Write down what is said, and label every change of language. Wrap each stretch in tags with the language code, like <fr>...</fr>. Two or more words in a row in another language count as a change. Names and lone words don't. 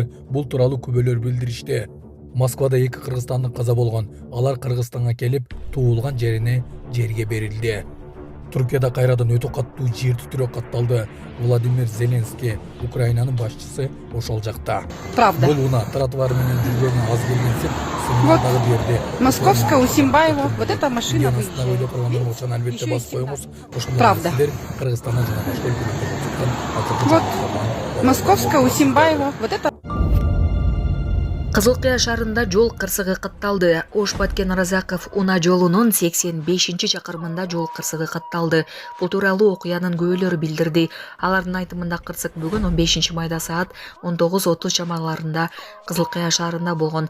<ky>Бул тууралуу күбөлөр билдиришти. Москвада 2 кыргызстандык каза болгон. Алар Кыргызстанга келип, туулган жерге берилди. Туркияда кайрадан өтө каттуу жер титирөө катталды. Владимир Зеленский, Украинанын башчысы, ошол жакта.</ky> <ru>Правда.</ru> <ky>Бул уна тротуар менен жүргөнгө аз келгенсип, сигналдагы берди.</ky> <ru>Московская, Усимбаева, вот эта машина выезжает.</ru> <ky>Албетте басып коюңуз.</ky> <ru>Правда.</ru> <ky>Кыргызстандан жана башка өлкөлөрдөн</ky> <ru>Вот. Московская, Усимбаева, вот это.</ru> <ky>Кызыл Кыя шаарында жол кырсыгы катталды. Ошбаткен Разаков унаа жолунун 85-чакырымында жол кырсыгы катталды. Бул тууралуу окуянын күбөлөрү билдирди. Алардын айтымында кырсык бүгүн 15 майда саат 19:30 чамаларында Кызыл Кыя шаарында болгон.</ky>